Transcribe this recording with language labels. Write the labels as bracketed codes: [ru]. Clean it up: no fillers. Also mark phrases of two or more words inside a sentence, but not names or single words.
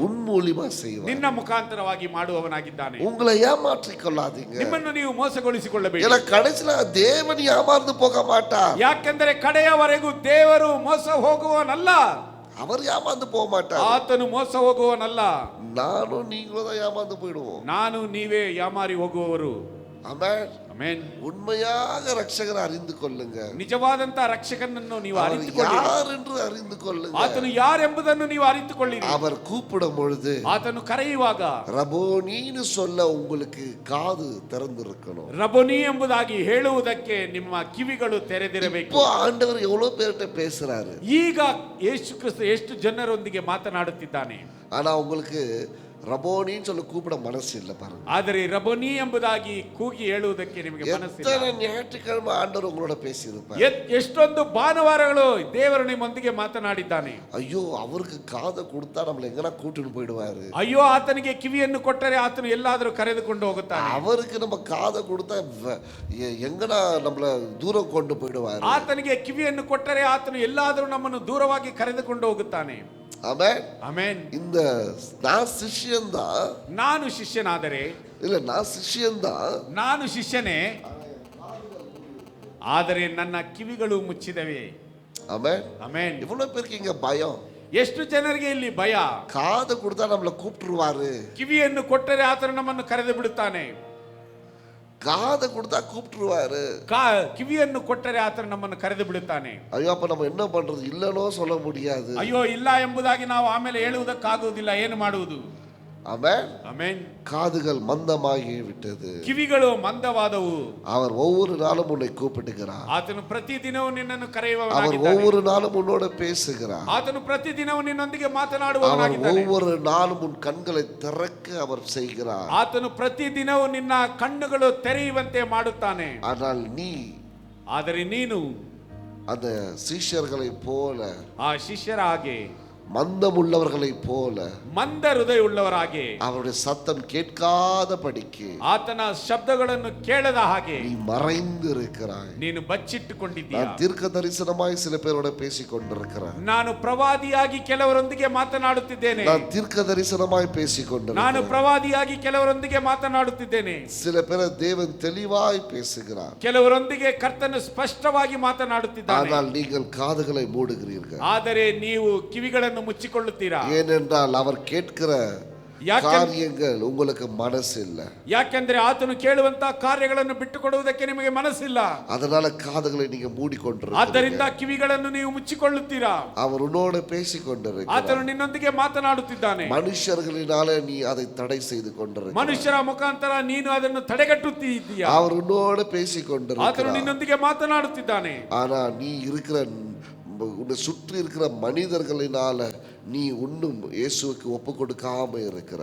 [ta] உன் மூலியமா செய்வார். [kn] ನಿನ್ನ ಮುಖಾಂತರವಾಗಿ ಮಾಡುವವನಾಗಿದ್ದಾನೆ. [ta] உங்களை ஏமாற்றிக் கொள்ளாதீங்க. [kn] ನಿಮ್ಮನ್ನು ನೀವು ಮೋಸಗೊಳಿಸಿಕೊಳ್ಳಬೇಡಿ. [ta] ஏன்னா கடைசில தேவன் ஏமாந்து போக மாட்டார். [kn] ಯಾಕೆಂದರೆ ಕಡೆಯವರೆಗೂ ದೇವರು ಮೋಸ ಹೋಗುವವನಲ್ಲ. [ta] அவர் ஏமாந்து போக மாட்டார். [kn] ಆತನು ಮೋಸ ಹೋಗುವವನಲ್ಲ. [ta] நானும் நீங்களும் தான் ஏமாந்து போயிடுவோம். [kn] ನಾನು ನೀವೇ ಯಾಮಾರಿ ಹೋಗುವವರು. [ta] ஆமென். [kn] ಆಮೆನ್. [ta] உண்மையாக ரட்சகரை அறிந்து கொள்ளுங்க. [kn] ನಿಜವಾದಂತ ರಕ್ಷಕನನ್ನು ನೀವು [ta] அவர் [kn] ಅರಿತುಕೊಳ್ಳಿ. [ta] யார் என்று அறிந்து கொள்ளுங்க. [kn] ಆತನು ಯಾರೆಂಬುದನ್ನು ನೀವು ಅರಿತುಕೊಳ್ಳಿರಿ. [ta] அவர் கூப்பிடும் பொழுது [kn] ಆತನು ಕರೆಯುವಾಗ [ta] ரபோனின்னு சொல்ல உங்களுக்கு காது திறந்திருக்கணும். [kn] ರಬೋನಿ ಎಂಬುದಾಗಿ ಹೇಳುವುದಕ್ಕೆ ನಿಮ್ಮ ಕಿವಿಗಳು ತೆರೆದಿರಬೇಕು. [ta] இப்போ ஆண்டவர் எவ்வளவு பேர்கிட்ட பேசுறாரு. [kn] ಈಗ ಯೇಸು ಕ್ರಿಸ್ತ ಎಷ್ಟು ಜನರೊಂದಿಗೆ ಮಾತನಾಡುತ್ತಿದ್ದಾನೆ. [ta] ஆனா உங்களுக்கு ரபோனின்னு சொல்ல கூப்பிட மனசு இல்லை பாருங்க. [kn] ಆದರೆ ರಬೋನಿ ಎಂಬುದಾಗಿ ಕೂಗಿ ಹೇಳುವುದಕ್ಕೆ ನಿಮಗೆ ಮನಸ್ಸಿಲ್ಲ. [ta] எத்தனை ஞாயிற்றுக்கிழமை ஆண்டவர் உங்களோட பேசியிருப்பார். [kn] ಎಷ್ಟೊಂದು ಭಾನುವಾರಗಳು ದೇವರು ನಿಮ್ಮೊಂದಿಗೆ ಮಾತನಾಡಿದ್ದಾನೆ. [ta] ஐயோ, அவருக்கு காதை கொடுத்தா நம்மள எங்கனா கூட்டிட்டு போயிடுவாரு. [kn] ಅಯ್ಯೋ, ಆತನಿಗೆ ಕಿವಿಯನ್ನು ಕೊಟ್ಟರೆ ಆತನು ಎಲ್ಲಾದರೂ ಕರೆದುಕೊಂಡು ಹೋಗುತ್ತಾನೆ. [ta] அவருக்கு நம்ம காதை கொடுத்தா எங்கனா நம்மள தூரம் கொண்டு போயிடுவாரு. [kn] ಆತನಿಗೆ ಕಿವಿಯನ್ನು ಕೊಟ್ಟರೆ ಆತನು ಎಲ್ಲಾದರೂ ನಮ್ಮನ್ನು ದೂರವಾಗಿ ಕರೆದುಕೊಂಡು ಹೋಗುತ್ತಾನೆ. [ta] ஆமென். [kn] ಆಮೆನ್. [ta] இந்த நான் சிஷ்யன்தான். [kn] ನಾನು ಶಿಷ್ಯನಾದರೆ [ta] இல்ல, நான் சிஷ்யன்தான். [kn] ನಾನು ಶಿಷ್ಯನೇ, ಆದರೆ ನನ್ನ ಕಿವಿಗಳು ಮುಚ್ಚಿದವೆ. [ta] ஆமென். [kn] ಆಮೆನ್. [ta] இவ்வளவு பேருக்கு இங்க பயம். [kn] ಎಷ್ಟು ಜನರಿಗೆ ಇಲ್ಲಿ ಭಯ. [ta] காதை கொடுத்தா நம்மள கூப்பிட்டுருவாரு. [kn] ಕಿವಿಯನ್ನು ಕೊಟ್ಟರೆ ಆತನು ನಮ್ಮನ್ನು ಕರೆದು ಬಿಡುತ್ತಾನೆ. [ta] காதை கொடுத்தா கூப்பிட்டுருவாரு. [kn] ಕಿವಿಯನ್ನು ಕೊಟ್ಟರೆ ಆತನು ನಮ್ಮನ್ನು ಕರೆದು ಬಿಡುತ್ತಾನೆ. [ta] ஐயோ, அப்ப நம்ம என்ன பண்றது? இல்லனோ சொல்ல முடியாது. [kn] ಅಯ್ಯೋ, ಇಲ್ಲ ಎಂಬುದಾಗಿ ನಾವು ಆಮೇಲೆ ಹೇಳುವುದಕ್ಕಾಗುವುದಿಲ್ಲ. ಏನು ಮಾಡುವುದು? [ta] ஆமென். [kn] ಆಮೆನ್. [ta] காதுகள் மந்தமாகி விட்டது. [kn] ಕಿವಿಗಳು ಮಂದವಾದವು. [ta] அவர் ஒவ்வொரு நாளும் உன்னை கூப்பிட்டுகிறார். [kn] ಆತನು ಪ್ರತಿದಿನವೂ ನಿನ್ನನ್ನು [ta] அவர் [kn] ಕರೆಯುವವನಾಗಿದ್ದಾನೆ. [ta] ஒவ்வொரு நாளும் உன்னோட பேசுகிறார். [kn] ಆತನು ಪ್ರತಿದಿನವೂ ನಿನ್ನೊಂದಿಗೆ [ta] அவர் [kn] ಮಾತನಾಡುವವನಾಗಿದ್ದಾನೆ. [ta] ஒவ்வொரு நாளும் உன் கண்களை திறக்க அவர் செய்கிறார். [kn] ಆತನು ಪ್ರತಿದಿನವೂ ನಿನ್ನ ಕಣ್ಣುಗಳು ತೆರೆಯುವಂತೆ ಮಾಡುತ್ತಾನೆ. [ta] ஆனால் நீ [kn] ಆದರೆ ನೀನು [ta] அந்த சீஷர்களை போல, [kn] ಆ ಶಿಷ್ಯರ ಹಾಗೆ, [ta] மந்தமுள்ளவர்களை போல, [kn] ಮಂದ ಹೃದಯವುಳ್ಳವರಾಗೆ, [ta] அவருடைய சத்தம் கேட்காத படிக்கு [kn] ಆತನ ಶಬ್ದಗಳನ್ನು ಕೇಳದ ಹಾಗೆ [ta] நீ மறைந்து இருக்கிறாய். [kn] ನೀನು ಬಚ್ಚಿಟ್ಟುಕೊಂಡಿದ್ದೀಯ. [ta] நான் தீர்க்க தரிசனமாய் சில பேரோட பேசிக் கொண்டிருக்கிறேன். [kn] ನಾನು ಪ್ರವಾದಿಯಾಗಿ ಕೆಲವರೊಂದಿಗೆ ಮಾತನಾಡುತ್ತಿದ್ದೇನೆ. [ta] நான் தீர்க்க தரிசனமாய் பேசிக் [kn] ನಾನು [ta] கொண்டிருக்கிறேன். [kn] ಪ್ರವಾದಿಯಾಗಿ ಕೆಲವರೊಂದಿಗೆ ಮಾತನಾಡುತ್ತಿದ್ದೇನೆ. [ta] சில பேரை தேவன் தெளிவாய் பேசுகிறார். [kn] ಕೆಲವರೊಂದಿಗೆ ಕರ್ತನು ಸ್ಪಷ್ಟವಾಗಿ ಮಾತನಾಡುತ್ತಿದ್ದಾನೆ. [ta] ஆனால் நீங்கள் காதுகளை மூடுகிறீர்கள். [kn] ಆದರೆ ನೀವು ಕಿವಿಗಳನ್ನು ಮುಚ್ಚಿಕೊಳ್ಳುತ್ತೀರಾ. [ta] ஏனென்றால் அவர் கேட்கிற காரியங்கள் உங்களுக்கு மனசு இல்ல. [kn] ಯಾಕೆಂದ್ರೆ ಆತನು ಕೇಳುವಂತ ಕಾರ್ಯಗಳನ್ನು ಬಿಟ್ಟುಕೊಡುವುದಕ್ಕೆ ನಿಮಗೆ ಮನಸ್ಸಿಲ್ಲ. [ta] அதனால காதுகளை நீங்க மூடிக்கொண்டிருக்கிறீங்க. [kn] ಆದ್ದರಿಂದ ಕಿವಿಗಳನ್ನು ನೀವು ಮುಚ್ಚಿಕೊಳ್ಳುತ್ತೀರಾ. [ta] அவர் உன்னோடு பேசிக்கொண்டிருக்கிறார். [kn] ಆತನು ನಿನ್ನೊಂದಿಗೆ ಮಾತನಾಡುತ್ತಿದ್ದಾನೆ. [ta] மனுஷர்களினாலே நீ அதை தடை செய்து கொண்டிருக்கிறாய். [kn] ಮನುಷ್ಯರ ಮುಖಾಂತರ ನೀನು ಅದನ್ನು ತಡೆಗಟ್ಟುತ್ತೀಯ. [ta] அவர் உன்னோடு பேசிக்கொண்டிருக்கிறார். [kn] ಆತನು ನಿನ್ನೊಂದಿಗೆ ಮಾತನಾಡುತ್ತಿದ್ದಾನೆ. [ta] ஆனா நீ இருக்கிற உன்னை சுற்றி இருக்கிற மனிதர்களினால நீ இன்னும் இயேசுவுக்கு ஒப்பு கொடுக்காம இருக்கிற.